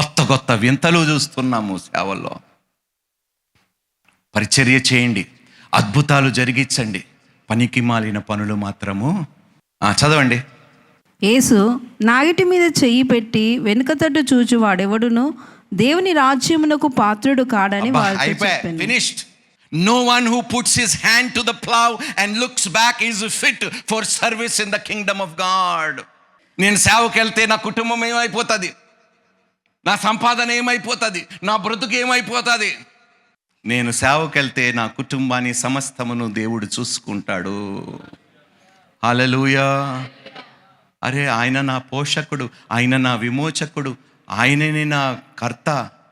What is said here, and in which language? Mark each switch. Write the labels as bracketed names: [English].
[Telugu] కొత్త వింతలు చూస్తున్నాము సేవల్లో. పరిచర్య చేయండి, అద్భుతాలు జరిగించండి, పనికి మాలిన పనులు మాత్రము చదవండి. యేసు నాగిటి మీద చెయ్యి పెట్టి వెనుకతట్టు చూచి వాడెవడును దేవుని రాజ్యమునకు పాత్రుడు కాడని వారితో చెప్పెను. [English] Finished. No one who puts his hand to the plow and looks back is fit for service in the kingdom of God. [Telugu] నేను సేవకి వెళ్తే నా కుటుంబం ఏమైపోతుంది, నా సంపాదన ఏమైపోతుంది, నా బ్రతుకు ఏమైపోతుంది? నేను సేవకి వెళ్తే నా కుటుంబాన్ని సమస్తమును దేవుడు చూసుకుంటాడు. హల్లెలూయా. అరే, ఆయన నా పోషకుడు, ఆయన నా విమోచకుడు, ఆయననే నా కర్త.